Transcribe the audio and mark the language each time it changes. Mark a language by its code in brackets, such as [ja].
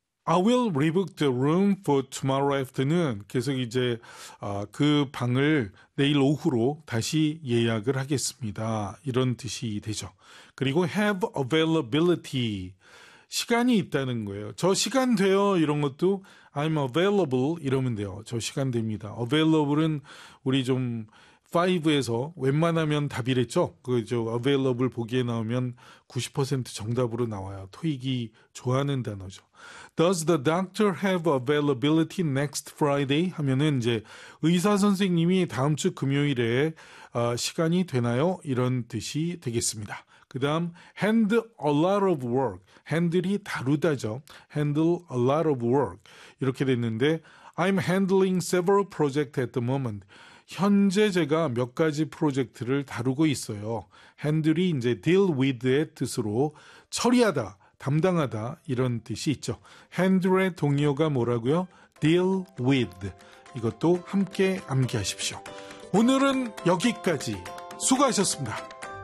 [en] I will rebook the room for tomorrow afternoon. [ko] 계속 이제 그 방을 내일 오후로 다시 예약을 하겠습니다. 이런 뜻이 되죠. 그리고 [en] have availability. [ko] 시간이 있다는 거예요. 저 시간 돼요 이런 것도 [en] I'm available [ko] 이러면 돼요. 저 시간 됩니다. Available은 우리 좀 5에서 웬만하면 답이랬죠. 그저 Available 보기에 나오면 90% 정답으로 나와요. 토익이 좋아하는 단어죠. [en] Does the doctor have availability next Friday? [ko] 하면은 이제 의사 선생님이 다음 주 금요일에 시간이 되나요? 이런 뜻이 되겠습니다. 그 다음, [en] handle a lot of work. [ko] 핸들이 다루다죠. [en] handle a lot of work. [ko] 이렇게 됐는데, [en] I'm handling several projects at the moment. [ko] 현재 제가 몇 가지 프로젝트를 다루고 있어요. handle이 이제 deal with의 뜻으로 처리하다, 담당하다, 이런 뜻이 있죠. handle의 동의어가 뭐라고요? deal with. 이것도 함께 암기하십시오. 오늘은 여기까지. 수고하셨습니다.